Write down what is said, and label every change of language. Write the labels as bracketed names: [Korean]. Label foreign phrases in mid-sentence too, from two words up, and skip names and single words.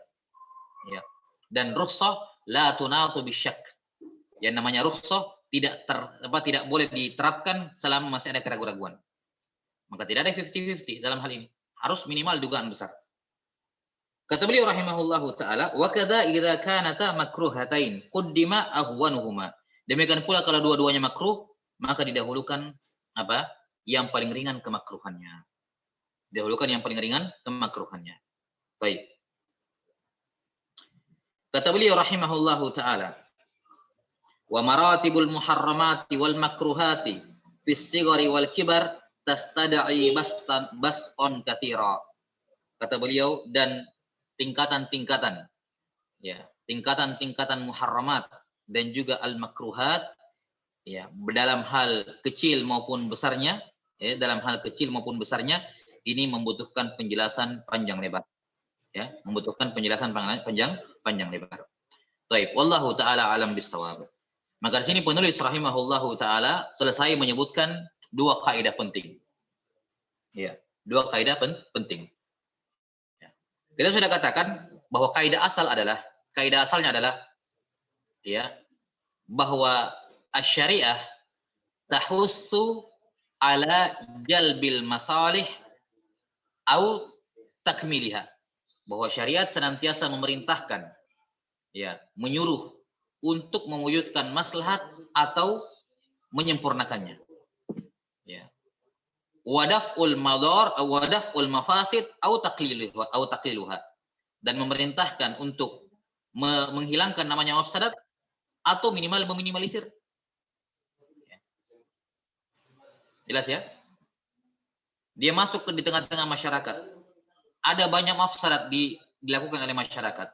[Indonesian] Ya. Dan [Arabic] رخصة لا تناط بالشك. [Indonesian] Yang namanya rukhsah tidak boleh diterapkan selama masih ada keraguan-raguan. Maka tidak ada 50-50 dalam hal ini. Harus minimal dugaan besar. Kata beliau [Arabic] رحمه الله تعالى, وكذا إذا كانت مكروهتين قدم أهونهما. [Indonesian] Demikian pula kalau dua-duanya makruh, maka didahulukan apa? Yang paling ringan kemakruhannya. Didahulukan yang paling ringan kemakruhannya. Baik. Kata beliau [Arabic] رحمه الله تعالى, ومراتب المحرمات والمكروهات في الصغر والكبر تستدعي بسطا كثيرا. [Indonesian] Kata beliau, dan tingkatan-tingkatan, ya, tingkatan-tingkatan muharramat dan juga al makruhat, ya, dalam hal kecil maupun besarnya, ya, dalam hal kecil maupun besarnya, ini membutuhkan penjelasan panjang lebar. Ya, membutuhkan penjelasan panjang lebar. Baik, [Arabic] والله تعالى أعلم بالصواب. [Indonesian] Maka di sini penulis [Arabic] رحمه الله تعالى [Indonesian] selesai menyebutkan dua kaidah penting. Ya, dua kaidah penting. Ya. Kita sudah katakan bahwa kaidah asalnya adalah ya, bahwa [Arabic] الشريعة تحث على جلب المصالح أو تكميلها. [Indonesian] Bahwa syariat senantiasa memerintahkan, ya, menyuruh untuk mewujudkan maslahat atau menyempurnakannya. Ya. [Arabic] ودفع المضار ودفع المفاسد أو تقليلها. [Indonesian] Dan memerintahkan untuk menghilangkan namanya mafsadat atau minimal meminimalisir. Ya. Jelas ya? Dia masuk di tengah-tengah masyarakat. Ada banyak mafsadat dilakukan oleh masyarakat.